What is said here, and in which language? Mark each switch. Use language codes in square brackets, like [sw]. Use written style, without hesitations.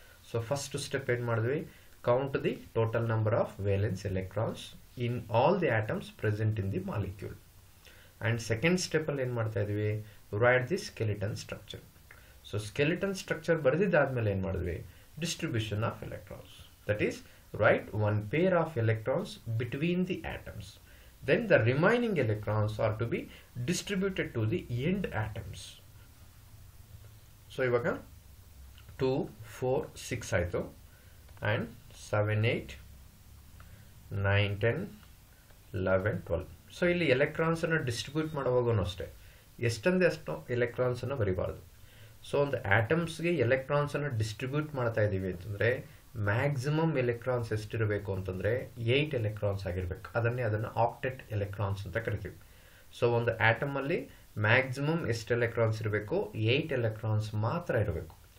[en] so first step [kn] ಏನು ಮಾಡಿದ್ವಿ, [en] Count the total number of valence electrons in all the atoms present in the molecule. [kn] And second ಸ್ಟೆಪ್ಪಲ್ಲಿ ಏನು ಮಾಡ್ತಾ ಇದ್ವಿ, [en] Write the skeleton structure. [kn] So skeleton structure ಬರೆದಿದ್ದಾದ್ಮೇಲೆ ಏನು ಮಾಡಿದ್ವಿ, distribution of electrons. [en] That is write one pair of electrons between the atoms. Then the remaining electrons are to be distributed to the end atoms. [kn] So ivaga 2, 4, 6 ಆಯಿತು, and 7, 8, 9, 10, 11, 12. So ಇಲ್ಲಿ ಎಲೆಕ್ಟ್ರಾನ್ಸನ್ನು distribute ಮಾಡುವಾಗೂ ಅಷ್ಟೇ ಎಷ್ಟಂದೇ ಅಷ್ಟು ಎಲೆಕ್ಟ್ರಾನ್ಸನ್ನು ಬರಿಬಾರ್ದು. So ಒಂದು ಆಟಮ್ಸ್ಗೆ ಎಲೆಕ್ಟ್ರಾನ್ಸನ್ನು distribute ಮಾಡ್ತಾ ಇದ್ದೀವಿ ಅಂತಂದರೆ maximum electrons ಎಷ್ಟಿರಬೇಕು ಅಂತಂದರೆ 8 ಎಲೆಕ್ಟ್ರಾನ್ಸ್ ಆಗಿರಬೇಕು. ಅದನ್ನು ಆಕ್ಟೆಟ್ ಎಲೆಕ್ಟ್ರಾನ್ಸ್ ಅಂತ ಕರಿತೀವಿ. ಸೊ ಒಂದು ಆಟಮಲ್ಲಿ ಮ್ಯಾಕ್ಸಿಮಮ್ ಎಷ್ಟು ಎಲೆಕ್ಟ್ರಾನ್ಸ್ ಇರಬೇಕು, 8 ಎಲೆಕ್ಟ್ರಾನ್ಸ್ ಮಾತ್ರ ಇರಬೇಕು.